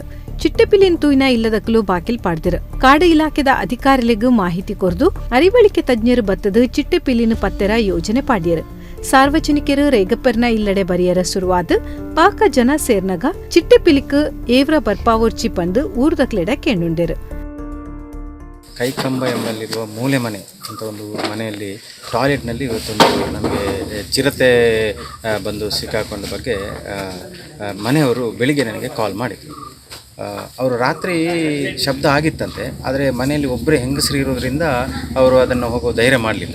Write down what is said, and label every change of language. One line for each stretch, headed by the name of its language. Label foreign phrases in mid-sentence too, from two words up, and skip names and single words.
Tulu: ಚಿಟ್ಟೆಪಿಲಿನ ತೂಯಿನ ಇಲ್ಲದಕ್ಕಲು ಬಾಕಿಲ್ ಪಾಡ್ದಿರು. ಕಾಡು ಇಲಾಖೆದ ಅಧಿಕಾರಿಗಳಿಗೂ ಮಾಹಿತಿ ಕೊರ್ದು ಅರಿವಳಿಕೆ ತಜ್ಞರು ಬತ್ತದು ಚಿಟ್ಟೆಪಿಲಿನ ಪತ್ತೆರ ಯೋಜನೆ ಪಾಡ್ಯರು. ಸಾರ್ವಜನಿಕರು ರೇಗಪ್ಪರ್ನ ಇಲ್ಲಡೆ ಬರಿಯರ ಶುರುವಾದ ಪಾಕ ಜನ ಸೇರ್ನಗ ಚಿಟ್ಟೆಪಿಲಿಕ್ ಏವ್ರ ಬರ್ಪಾವೋರ್ಚಿ ಪಂದು ಊರ್ದಕ್ಲೆಡ ಕೇಳುಂಡೆರು.
Kannada: ಕೈಕಂಬ ಎಂಬಲ್ಲಿರುವ ಮೂಲೆ ಮನೆ ಅಂತ ಒಂದು ಮನೆಯಲ್ಲಿ ಟಾಯ್ಲೆಟ್ನಲ್ಲಿ ಇವತ್ತೊಂದು ನಮಗೆ ಚಿರತೆ ಬಂದು ಸಿಕ್ಕಾಕೊಂಡ ಬಗ್ಗೆ ಮನೆಯವರು ಬೆಳಿಗ್ಗೆ ನನಗೆ ಕಾಲ್ ಮಾಡಿದರು. ಅವರು ರಾತ್ರಿ ಶಬ್ದ ಆಗಿತ್ತಂತೆ, ಆದರೆ ಮನೆಯಲ್ಲಿ ಒಬ್ಬರೇ ಹೆಂಗಸರು ಇರೋದ್ರಿಂದ ಅವರು ಅದನ್ನು ಹೋಗೋ ಧೈರ್ಯ ಮಾಡಲಿಲ್ಲ.